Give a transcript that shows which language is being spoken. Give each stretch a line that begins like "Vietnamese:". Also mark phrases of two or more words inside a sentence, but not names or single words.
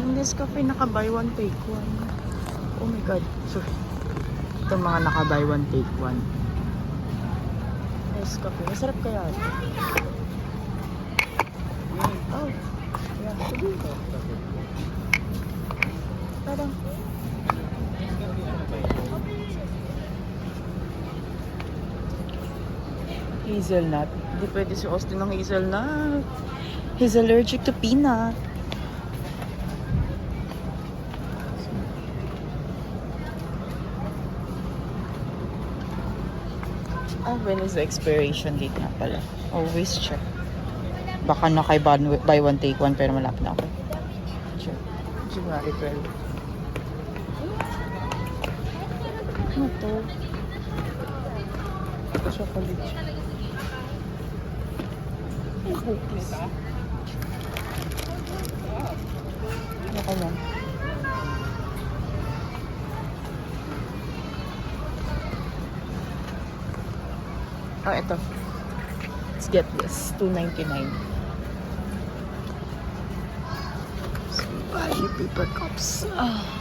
Filipino: Yung Nescafe naka-
English: buy one take one. Oh my god. Sorry.
Filipino: Ito mga naka-
English: buy one take one.
Filipino: Nescafe. Masarap kaya ito.
English: Oh. Yeah.
Filipino: Parang hazelnut. Hindi pwede si Austin ng hazelnut.
English: He's allergic to peanut. When is the expiration date
Filipino: nga pala?
English: Always check.
Filipino: Baka na kay
English: buy one take one
Filipino: pero malapit na ako.
English: Check. January 12. Ano to? Chocolate. Ay, cookies.
Filipino: Ano ka lang? Oh, ito.
English: Let's get this. $2.99. So, buy paper cups. Ah.